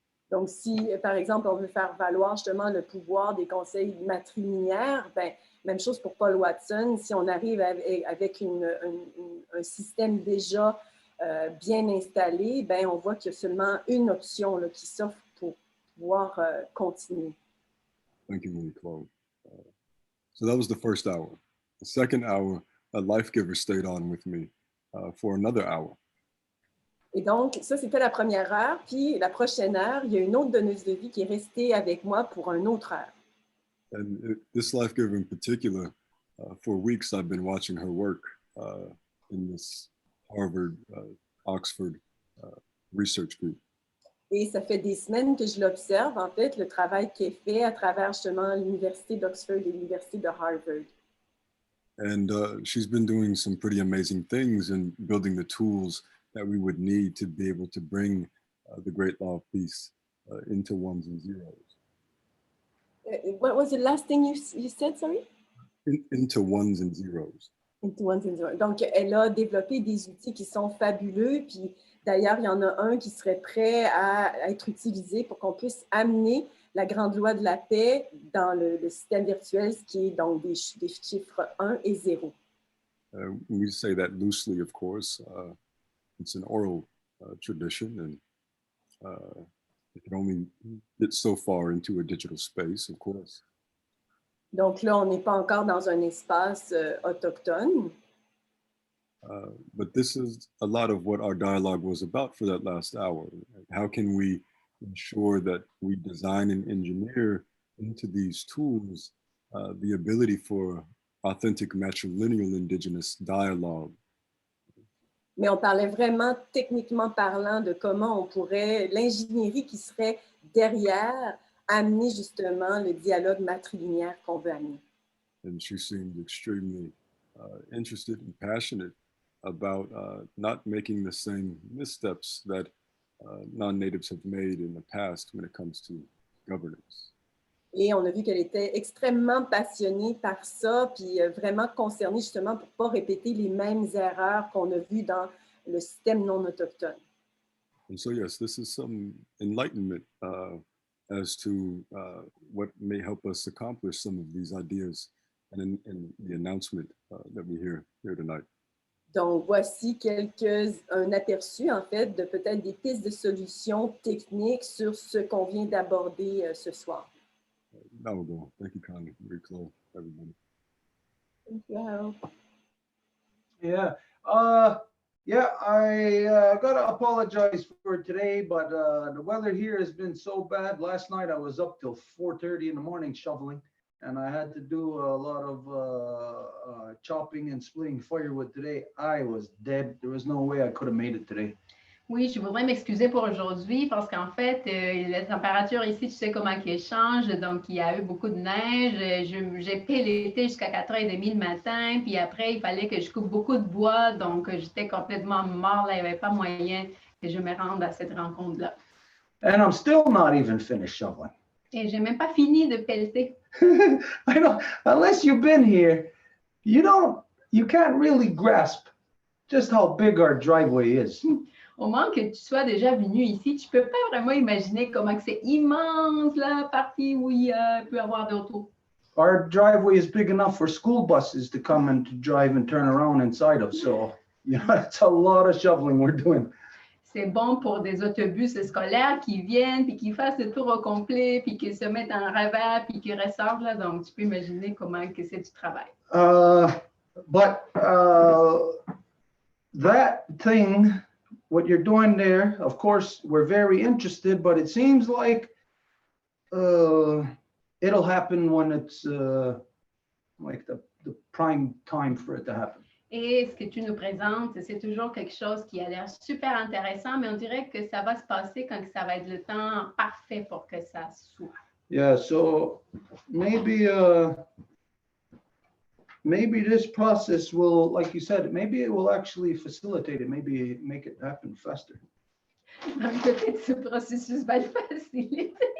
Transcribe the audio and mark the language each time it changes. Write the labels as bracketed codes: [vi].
[fr] Donc, si, par exemple, on veut faire valoir justement le pouvoir des conseils matrilinéaires, ben, même chose pour Paul Watson, si on arrive avec un système déjà bien installé, ben, on voit qu'il y a seulement une option là, qui s'offre pour pouvoir continuer. [en] Thank you, Willie Chloe. So that was the first hour. The second hour, a life giver stayed on with me for another hour. [fr] Et donc, ça, c'était la première heure. Puis, la prochaine heure, il y a une autre donneuse de vie qui est restée avec moi pour une autre heure. [en] And this life giver in particular, for weeks, I've been watching her work in this Harvard, Oxford research group. [fr] Et ça fait des semaines que je l'observe, en fait, le travail qui est fait à travers justement l'Université d'Oxford et l'Université de Harvard. [en] And she's been doing some pretty amazing things in building the tools that we would need to be able to bring the great law of peace into ones and zeros. What was the last thing you said, sorry? Into ones and zeros. Into ones and zeros. [fr] Donc, elle a développé des outils qui sont fabuleux, puis d'ailleurs, il y en a un qui serait prêt à être utilisé pour qu'on puisse amener la grande loi de la paix dans le système virtuel, ce qui est donc des chiffres 1 et 0. [en] We say that loosely, of course. It's an oral tradition, and it can only get so far into a digital space, of course. [fr] Donc là, on n'est pas encore dans un espace autochtone. [en] But this is a lot of what our dialogue was about for that last hour. How can we ensure that we design and engineer into these tools the ability for authentic matrilineal indigenous dialogue? [fr] Mais on parlait vraiment techniquement parlant de comment on pourrait, l'ingénierie qui serait derrière, amener justement le dialogue matrilinéaire qu'on veut amener. [en] And she seemed extremely interested and passionate about not making the same missteps that non-natives have made in the past when it comes to governance. [fr] Et on a vu qu'elle était extrêmement passionnée par ça, puis vraiment concernée justement pour ne pas répéter les mêmes erreurs qu'on a vues dans le système non autochtone. [en] And so, yes, this is some enlightenment as to what may help us accomplish some of these ideas and in the announcement that we hear here tonight. [fr] Donc, voici un aperçu, en fait, de peut-être des pistes de solutions techniques sur ce qu'on vient d'aborder ce soir. [en] Now we'll go. Thank you, Connie. Very close, everybody. Thank you, Harold. Yeah. I gotta apologize for today, but the weather here has been so bad. Last night I was up till 4:30 in the morning shoveling, and I had to do a lot of chopping and splitting firewood today. I was dead. There was no way I could have made it today. [fr] Oui, je voudrais m'excuser pour aujourd'hui parce qu'en fait, la température ici, tu sais comment elle change. Donc, il y a eu beaucoup de neige. J'ai pris l'été jusqu'à 4h30 le matin. Puis après, il fallait que je coupe beaucoup de bois. Donc, j'étais complètement mort. Là, il n'y avait pas moyen que je me rende à cette rencontre-là. [en] And I'm still not even finished shoveling. [fr] Et je n'ai même pas fini de pelleter. [en] I know, unless you've been here, you can't really grasp just how big our driveway is. [fr] Au moins que tu sois déjà venu ici, tu ne peux pas vraiment imaginer comment c'est immense la partie où il peut y avoir d'auto. [en] Our driveway is big enough for school buses to come and to drive and turn around inside of. So, it's a lot of shoveling we're doing. [fr] C'est bon pour des autobus scolaires qui viennent, puis qui fassent le tour au complet, puis qui se mettent en ravert, puis qui ressortent. Là. Donc, tu peux imaginer comment que c'est du travail. [en] But that thing, what you're doing there, of course, we're very interested, but it seems like it'll happen when it's like the prime time for it to happen. [fr] Et ce que tu nous présentes, c'est toujours quelque chose qui a l'air super intéressant, mais on dirait que ça va se passer quand ça va être le temps parfait pour que ça soit. [en] Yeah, so maybe maybe this process will, like you said, maybe it will actually facilitate it, maybe make it happen faster. [fr] Donc, peut-être ce processus va le faciliter.